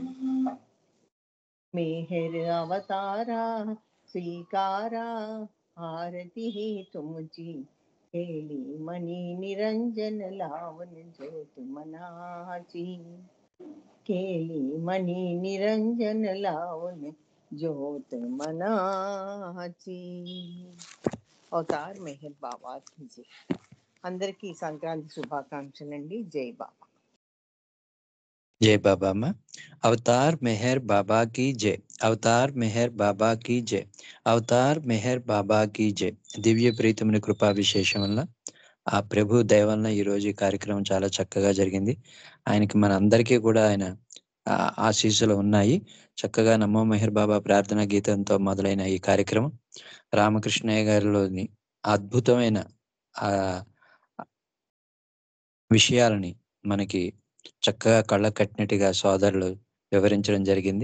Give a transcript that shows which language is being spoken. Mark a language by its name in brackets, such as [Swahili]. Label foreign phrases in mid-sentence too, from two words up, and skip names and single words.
[Marathi] मेहर अवतारा स्वीकारा, आरती ही तुमची केली मनी निरंजन लावून ज्योत मनाची. केली मनी निरंजन लावून ज्योत मनाची. [Hindi] అవతార్ మెహర్ బాబా की जय. [Telugu] అందరికీ సంక్రాంతి శుభాకాంక్షలండి. జై బాబా. [Hindi] जय बाबा अम्मा. अवतार मेहर बाबा की जय, अवतार मेहर बाबा की जय, అవతార్ మెహర్ బాబా की जय. [Telugu] దివ్య ప్రీతముని కృపా విశేషం వల్ల ఆ ప్రభు దయ వలన ఈరోజు ఈ కార్యక్రమం చాలా చక్కగా జరిగింది. ఆయనకి మన అందరికీ కూడా ఆయన ఆశీస్సులు ఉన్నాయి. చక్కగా నమో మెహర్ బాబా ప్రార్థనా గీతంతో మొదలైన ఈ కార్యక్రమం రామకృష్ణయ్య గారిలోని అద్భుతమైన ఆ విషయాలని మనకి చక్కగా కళ్ళ కట్టినట్టుగా సోదరులు వివరించడం జరిగింది.